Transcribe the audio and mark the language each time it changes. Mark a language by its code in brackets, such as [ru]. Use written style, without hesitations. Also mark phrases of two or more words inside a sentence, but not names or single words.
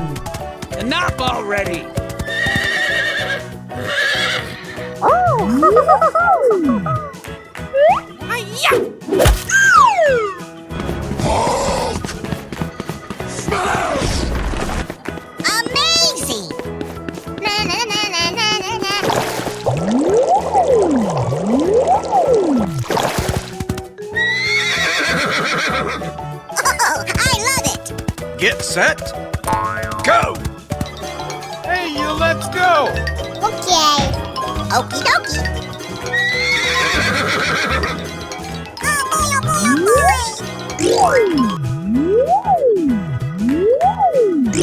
[en] Enough already! Hulk! Smash! Amazing! Na na na na na na na. Oh, I love it! Get set, Go! hey, you, let's go! Okay. Okie dokie. Oh boy, oh boy, oh boy!